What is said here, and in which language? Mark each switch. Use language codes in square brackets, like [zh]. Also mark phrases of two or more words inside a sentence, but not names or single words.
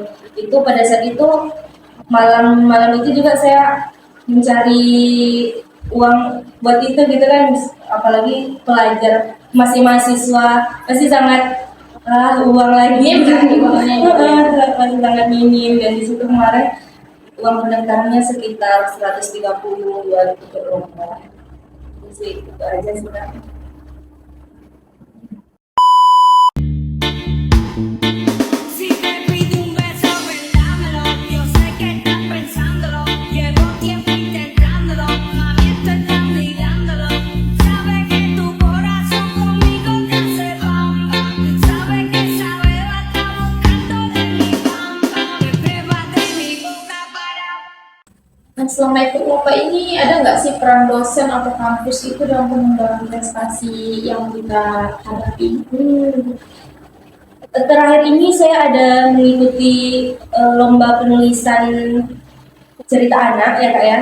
[id] Itu pada saat itu malam itu juga saya mencari uang buat itu gitu kan, apalagi pelajar masih mahasiswa pasti sangat uang lagi masih sangat minim. Dan di situ kemarin uang pendaftarannya sekitar 130 buat ikut lomba. Itu aja sih Kak. [es] Si te pido un beso, ven, dámelo. Yo sé que estás pensándolo. Llevo tiempo intentándolo. A mí estoy ligándolo. Sabes que tu corazón conmigo te hace bam bam. Sabes que esa beba está buscando de mi bam bam. Que beba de mi boca para. [id] Nah, selama ikut lomba ini ada nggak sih peran dosen atau kampus itu dalam pengembangan prestasi yang kita hadapi? Terakhir ini saya ada mengikuti lomba penulisan cerita anak ya kak ya.